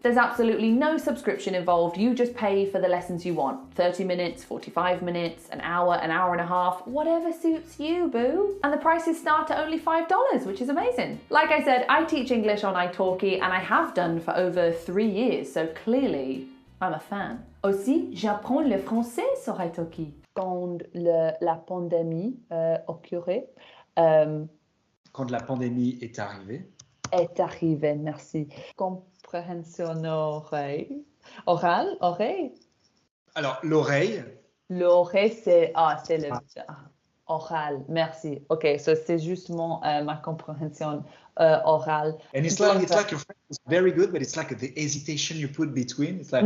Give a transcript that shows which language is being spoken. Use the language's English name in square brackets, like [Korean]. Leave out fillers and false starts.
[English] There's absolutely no subscription involved. You just pay for the lessons you want. 30 minutes, 45 minutes, an hour and a half, whatever suits you, boo. And the prices start at only $5, which is amazing. Like I said, I teach English on italki and I have done for over 3 years, so clearly I'm a fan. [French] Aussi, j'apprends le français sur italki. Quand la pandémie occurrait, quand la pandémie est arrivée. Est arrivée, merci. Compréhension oreille. Oreille. Alors, l'oreille. L'oreille, c'est le oral. Merci. Ok, so c'est justement ma compréhension orale. [English] And it's like your French is very good, but it's like the hesitation you put between. It's like.